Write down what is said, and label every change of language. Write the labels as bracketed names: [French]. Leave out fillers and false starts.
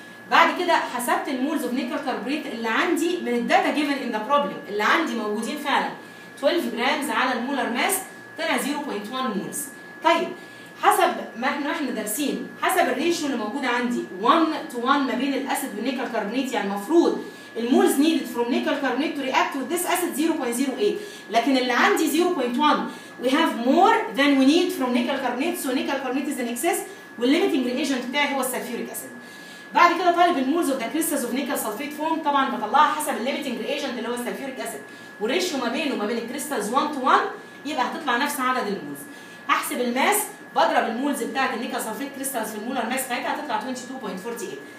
[Arabic] بعد كده حسبت المولز اوف نيكل كاربونيت اللي عندي من الداتا جيفن ان ذا بروبلم، اللي عندي موجودين فعلا 12 جرامز على المولر ماس، طلع 0.1 مولز. طيب حسب ما احنا دارسين، حسب الريشيو اللي موجوده عندي 1 to 1 ما بين الاسيد والنيكل كاربونيت، يعني المفروض المولز [English] needed from nickel carbonate to react with this acid 0.08، [Arabic] لكن اللي عندي 0.1. [English] we have more than we need from nickel carbonate، so nickel carbonate is in excess، [Arabic] والليميتنج ريجنت بتاعي هو السلفيوريك اسيد. بعد كده طالب المولز اوف ذا كريستالز اوف نيكل سلفيت فورم، طبعا بطلعها حسب الليميتنج ريجنت اللي هو السلفيوريك اسيد، والريشيو ما بينه وما بين الكريستالز 1 to 1، يبقى هتطلع نفس عدد المولز. هحسب الماس، بضرب المولز بتاعت النيكل سلفيت كريستالز في المولر ماس بتاعتها، هتطلع 22.48.